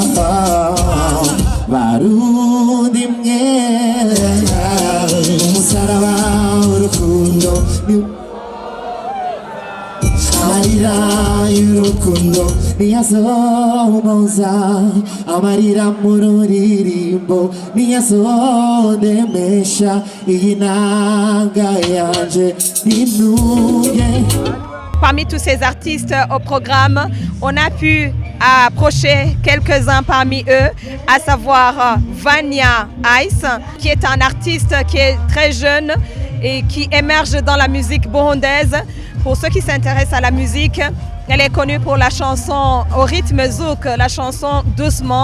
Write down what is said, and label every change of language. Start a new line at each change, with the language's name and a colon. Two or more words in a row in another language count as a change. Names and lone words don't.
Rundi: barundi mwe umusaraba w'urukundo amarira y'urukundo niyasomoza amarira mu ruririmbo niyasondemesha iyi nanga yanje ntinuye.
French: Parmi tous ces artistes au programme, on a pu approcher quelques-uns parmi eux, à savoir Vania Ice, qui est un artiste qui est très jeune et qui émerge dans la musique burundaise. Pour ceux qui s'intéressent à la musique, elle est connue pour la chanson au rythme zouk, la chanson Doucement.